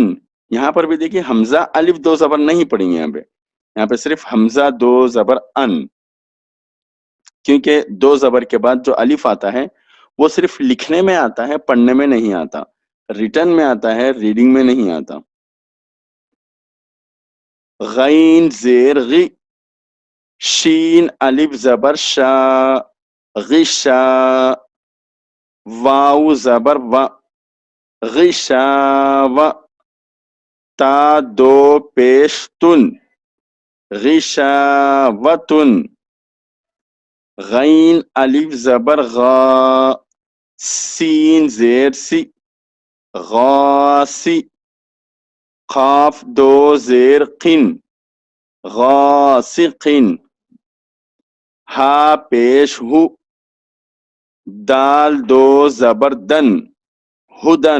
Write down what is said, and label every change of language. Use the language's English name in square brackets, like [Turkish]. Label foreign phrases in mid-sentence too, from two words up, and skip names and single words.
[Urdu] یہاں پر بھی دیکھیے حمزہ الف دو زبر نہیں پڑیں گے، یہاں پہ صرف حمزہ دو زبر ان، کیونکہ دو زبر کے بعد جو الف آتا ہے وہ صرف لکھنے میں آتا ہے، پڑھنے میں نہیں آتا، ریٹن میں آتا ہے، ریڈنگ میں نہیں آتا. غین زیر غی، شین الف زبر شا، غشا. واو زبر و، غشاو. تا دو پیش تن، غشاوتن. غین الف زبر غا، سین زیر سی، غاسی. قاف دو زیر قن، غاسقن. ہا پیش ہو، دال دو زبر دن، ہدن.